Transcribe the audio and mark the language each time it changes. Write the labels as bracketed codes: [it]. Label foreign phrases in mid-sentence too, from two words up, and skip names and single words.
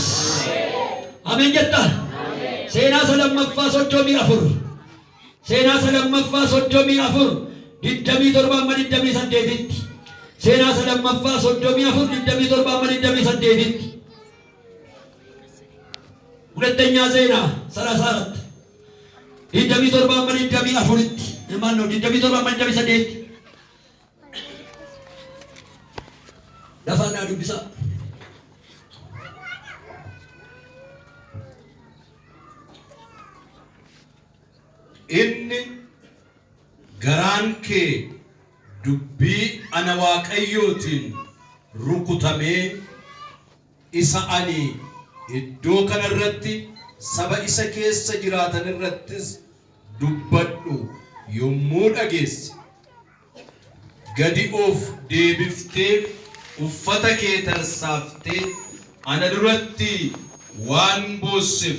[om] Amen jetta. Seenaa sadammaffaa soddomii afur. Seenaa sadammaffaa soddomii afur. 27:28. Seenaa sadammaffaa soddomii afur 27:28. [am] ሁለተኛ ዜና 34 27:24 ማን ነው? 27:28 ለፋና ዱብሳ [om] inni garaan kee dubbii ana waaqayyootiin rukutamee isa ani iddoo kanarratti saba isa keessa jiraatan irrattis dubbadhu yommuu dhageesse gadi of deebiftee uffata kee tarsaaftee ana duratti waan boosseef.